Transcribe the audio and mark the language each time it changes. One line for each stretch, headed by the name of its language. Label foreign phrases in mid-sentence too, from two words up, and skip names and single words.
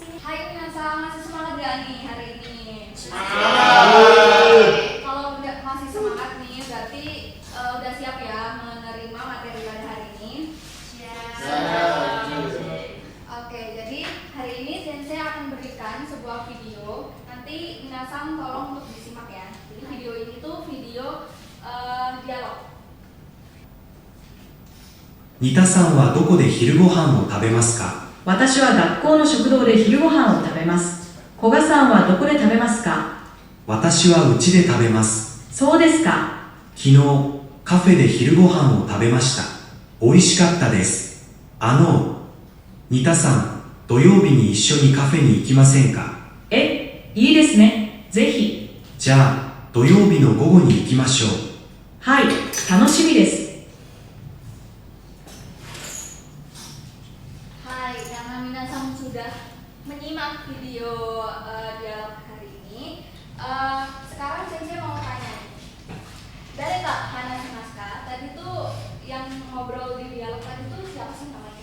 Indonesian: Hai Minasang, masih semangat gak nih hari ini? Kalau udah masih semangat nih, berarti udah siap ya menerima materi pada hari ini? Oke, jadi hari ini Sensei akan berikan sebuah video. Nanti Minasang tolong untuk disimak ya. Jadi video ini tuh video dialog.
Japanese: ニタさんはどこで昼ご飯を食べますか？私は学校の食堂で昼ご飯を食べます。古賀さんはどこで食べますか？私は家で食べます。そうですか。昨日、カフェで昼ご飯を食べました。美味しかったです。ニタさん、土曜日に一緒にカフェに行きませんか？いいですね。ぜひ。じゃあ、土曜日の午後に行きましょう。はい、楽しみです。
Indonesian: Hai, karena Minasang sudah menyimak video dialog hari ini, sekarang Sensei mau tanya nih. Dari Kak Hana Shimaska, tadi tuh yang ngobrol di dialog tadi tuh siapa sih namanya?